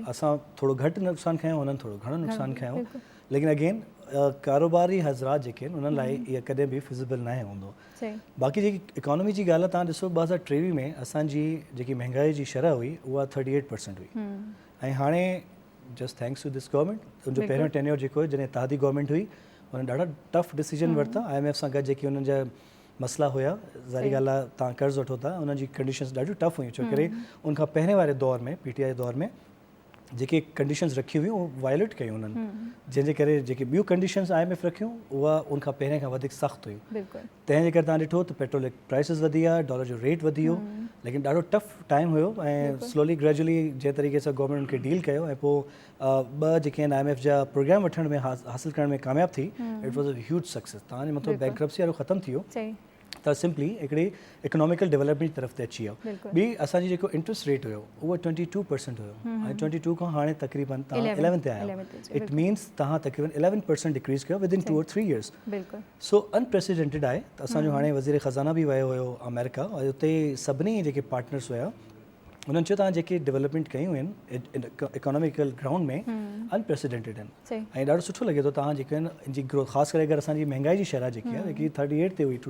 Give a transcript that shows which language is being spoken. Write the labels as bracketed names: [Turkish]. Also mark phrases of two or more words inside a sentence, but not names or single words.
[Sindhi] असां थोरो घटि नुक़सानु खयूं, हुननि थोरो घणो नुक़सानु खयूं, लेकिन अगेन कारोबारी हज़रात जेके आहिनि उन्हनि लाइ इहा कॾहिं बि फिज़िबल न हूंदो। बाक़ी जेकी इकोनॉमी जी ॻाल्हि आहे, तव्हां ॾिसो 2023 में असांजी जेकी महांगाई जी शरह हुई उहा 38% हुई, ऐं हाणे [English] just thanks to this government, [Sindhi] उनजो पहिरियों टेन्योर जेको आहे जॾहिं तहादी गवर्नमेंट हुई, हुन ॾाढा [English] tough decision [Sindhi] वरिता। IMF सां गॾु जेके हुननि जा मसइला हुया, ज़ाहिरी ॻाल्हि आहे तव्हां कर्ज़ु वठो था, उन्हनि जी कंडीशन्स ॾाढियूं टफ हुयूं, छो करे उनखां पहिरें वारे दौर में PTI दौर में जेके कंडीशंस रखी हुई उहो वायलेट कयूं उन्हनि जंहिंजे करे जेके ॿियूं कंडीशंस IMF रखियूं उहा उनखां पहिरें खां वधीक सख़्तु हुयूं बिल्कुलु तंहिंजे करे तव्हां ॾिठो त [English] petrol prices [Sindhi] वधी विया डॉलर जो रेट वधी वियो लेकिन ॾाढो [English] tough time [Sindhi] हुयो ऐं [English] slowly gradually [Sindhi] जंहिं तरीक़े सां गवर्नमेंट उनखे डील कयो ऐं पोइ ॿ जेके आहिनि IMF जा प्रोग्राम वठण में हासिल करण में कामयाबु थी [English] it was a huge success [Sindhi] तव्हांजे मथां बैंक्रप्सी वारो ख़तमु थी वियो सही त सिंपली हिकिड़ी [English] economical development [Sindhi] तरफ़ ते अची वियो बिल्कुलु। ॿी असांजी जेको [English] interest rate [Sindhi] हुयो उहो 22% हुयो ऐं 22 खां हाणे तक़रीबन तव्हां 11 ते आहियो 11 ते, [English] it means [Sindhi] तव्हां तक़रीबन 11% डिक्रीज़ कयो [English] within 2 or 3 years [Sindhi] बिल्कुलु [English] so unprecedented [Sindhi] आहे त असांजो हाणे वज़ीर ख़ज़ाना बि वियो हुयो अमेरिका और उते सभिनी जेके पार्टनर्स हुया उन्हनि चयो तव्हां जेके डेवलपमेंट कयूं आहिनि [English] economical ground [Sindhi] में अनप्रेसिडेंटेड आहिनि सही ऐं ॾाढो सुठो लॻे थो तव्हां जेके आहिनि इनजी ग्रोथ ख़ासि करे अगरि असांजी महांगाई जी शरह जेकी आहे जेकी 38 ते हुई